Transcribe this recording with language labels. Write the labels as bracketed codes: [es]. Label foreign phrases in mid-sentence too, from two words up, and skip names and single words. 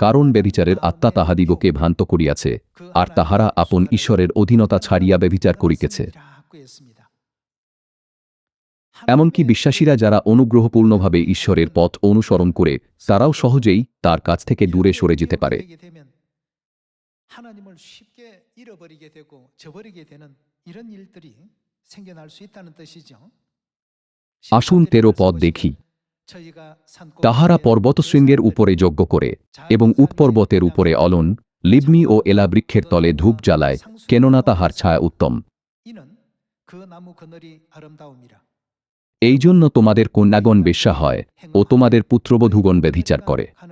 [bn] কারণ ব্যভিচারের আত্মা তাহাদিগকে ভ্রান্ত করিয়াছে, আর তাহারা আপন ঈশ্বরের অধীনতা ছাড়িয়া ব্যভিচার করিতেছে। এমনকি বিশ্বাসীরা যারা অনুগ্রহপূর্ণভাবে ঈশ্বরের পথ অনুসরণ করে, তারাও সহজেই তার কাছ থেকে দূরে সরে যেতে পারে। [ko] 하나님을 쉽게 잃어버리게 되고 저버리게 되는 이런 일들이 생겨날 수 있다는 뜻이죠. [bn] আসুন 13 পদ দেখি। তাহারা পর্বতশৃঙ্গের উপরে যজ্ঞ করে এবং উটপর্বতের উপরে অলন, লিবনি ও এলা বৃক্ষের তলে ধূপ জ্বালায়, কেননা তাহার ছায়া উত্তম। এই জন্য তোমাদের কন্যাগণ বেশ্যা হয় ও তোমাদের পুত্রবধূগণ ব্যভিচার করে।